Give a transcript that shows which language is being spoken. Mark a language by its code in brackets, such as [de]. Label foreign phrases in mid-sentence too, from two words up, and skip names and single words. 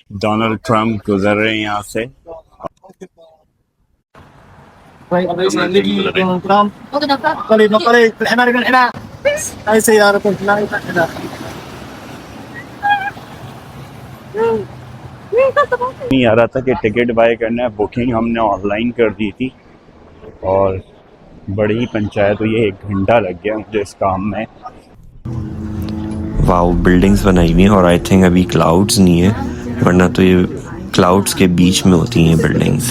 [hi] डोनाल्ड ट्रम्प गुजर रहे हैं यहाँ से। Donald Trump. [id] Balik, balik. Enak, enak. Ay, siya, enak. [hi] नहीं आ रहा था कि [en] ticket buy [hi] करना है, बुकिंग हमने ऑनलाइन कर दी थी और बड़ी पंचायत हुई है, 1 घंटा लग गया मुझे इस काम में। वाओ, बिल्डिंग्स बनाई हुई हैं और [en] I think [hi] अभी क्लाउड्स नहीं है, वरना तो ये क्लाउड्स के बीच में होती हैं बिल्डिंग्स।